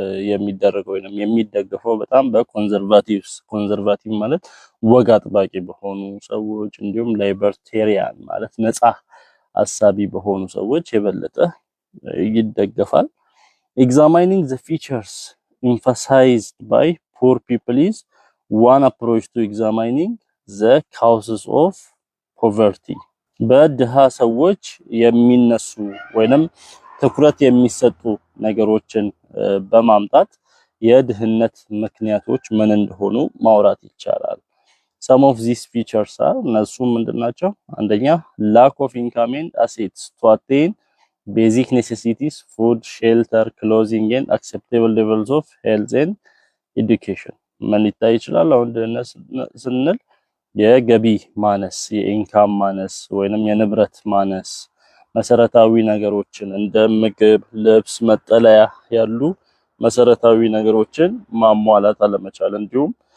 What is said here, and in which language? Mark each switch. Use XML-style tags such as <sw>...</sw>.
<am>የሚደረገው ወይንም የሚደገፈው በጣም በኮንዘርቫቲቭስ ኮንዘርቫቲቭ ማለት ወግ አጥባቂ በሆኑ ሰዎች እንዲሁም ላይበርቴሪያን ማለት ነፃ አሳቢ በሆኑ ሰዎች የበለጠ ይደገፋል።</am> <en>examining the features emphasized by poor people is one approach to examining the causes of poverty።</en> <am>በድሃ ሰዎች የሚነሱ ወይንም ትኩረት የሚሰጡ ነገሮችን በማምጣት የድህነት ምክንያቶች ምን እንደሆኑ ማውራት ይቻላል።</am> <en>some of these features are</en> <am>እነሱ ምንድናቸው? አንደኛ</am> <en>lack of income and assets to attain basic necessities food shelter clothing and acceptable levels of health and education</en> <am>ምን ሊታይ ይችላል? አሁን ድህነት ስንል የገቢ ማነስ የኢንካም ማነስ ወይንም የንብረት ማነስ መሰረታዊ ነገሮችን እንደ ምግብ ልብስ መጠለያ ያሉ መሰረታዊ ነገሮችን ማሟላት አለመቻል እንዲሁም</am>